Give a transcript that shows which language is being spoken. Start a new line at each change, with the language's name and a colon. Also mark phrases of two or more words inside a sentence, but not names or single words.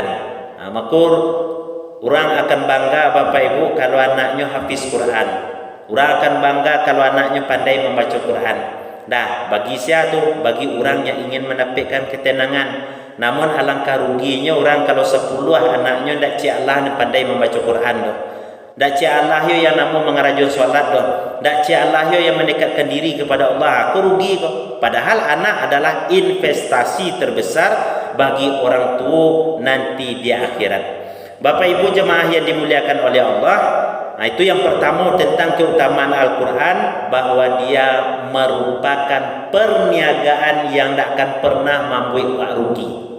Indonesian: Maka orang akan bangga Bapak Ibu kalau anaknya hafiz Quran. Orang akan bangga kalau anaknya pandai membaca Quran. Dah, bagi saya tu, bagi orang yang ingin mendapatkan ketenangan. Namun alangkah ruginya orang kalau 10 anaknya ndak cik Allah dan pandai membaca Quran tu. Ndak cik Allah yo yang namun mengerajun solat tu. Ndak cik Allah yo yang mendekatkan diri kepada Allah. Aku rugi kok. Padahal anak adalah investasi terbesar bagi orang tua nanti di akhirat. Bapak Ibu jemaah yang dimuliakan oleh Allah, nah itu yang pertama tentang keutamaan Al-Quran, bahwa dia merupakan perniagaan yang tidak akan pernah membuat rugi.